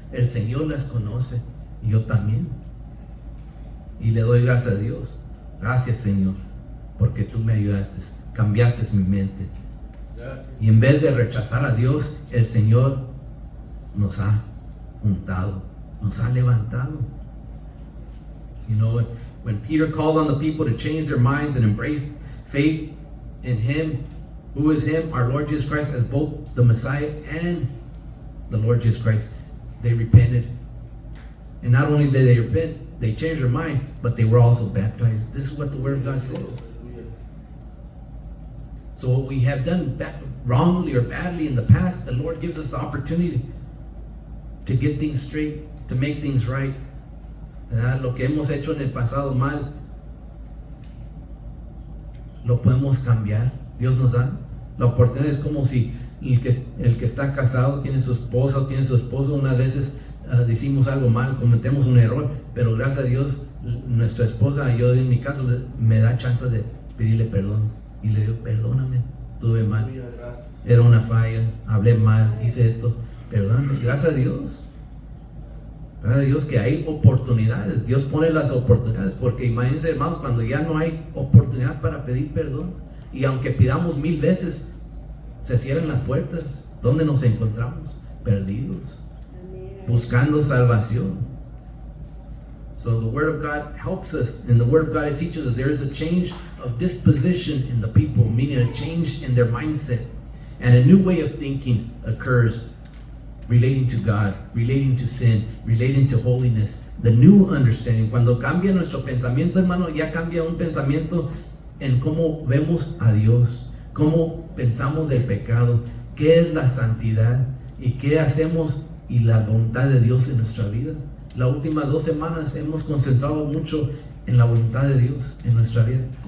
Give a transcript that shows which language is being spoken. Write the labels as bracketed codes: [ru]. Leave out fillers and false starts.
[es] El Señor las conoce, y yo también. Y le doy gracias a Dios. Gracias, Señor, porque tú me ayudaste, cambiaste mi mente. Gracias. Y en vez de rechazar a Dios, el Señor nos ha untado, nos ha levantado. [en] You know, when Peter called on the people to change their minds and embrace faith in Him, who is Him, our Lord Jesus Christ, as both the Messiah and the Lord Jesus Christ, they repented. And not only did they repent, they changed their mind, but they were also baptized. This is what the Word of God says. So what we have done wrongly or badly in the past, the Lord gives us the opportunity to get things straight, to make things right. [es] ¿Verdad? Lo que hemos hecho en el pasado mal, lo podemos cambiar. Dios nos da la oportunidad. Es como si el que está casado tiene su esposa o tiene su esposo. Unas veces decimos algo mal, cometemos un error, pero gracias a Dios nuestra esposa, yo en mi caso, me da chance de pedirle perdón, y le digo, perdóname, tuve mal, era una falla, hablé mal, hice esto, perdóname. Gracias a Dios que hay oportunidades. Dios pone las oportunidades, porque imagínense, hermanos, cuando ya no hay oportunidad para pedir perdón, y aunque pidamos 1000 veces, se cierran las puertas. ¿Dónde nos encontramos? Perdidos, buscando salvación. [en] So the Word of God helps us. In the Word of God, it teaches us there is a change of disposition in the people, meaning a change in their mindset. And a new way of thinking occurs relating to God, relating to sin, relating to holiness. The new understanding. [es] Cuando cambia nuestro pensamiento, hermano, ya cambia un pensamiento en cómo vemos a Dios, cómo pensamos del pecado, qué es la santidad y qué hacemos y la voluntad de Dios en nuestra vida. Las últimas 2 semanas hemos concentrado mucho en la voluntad de Dios en nuestra vida.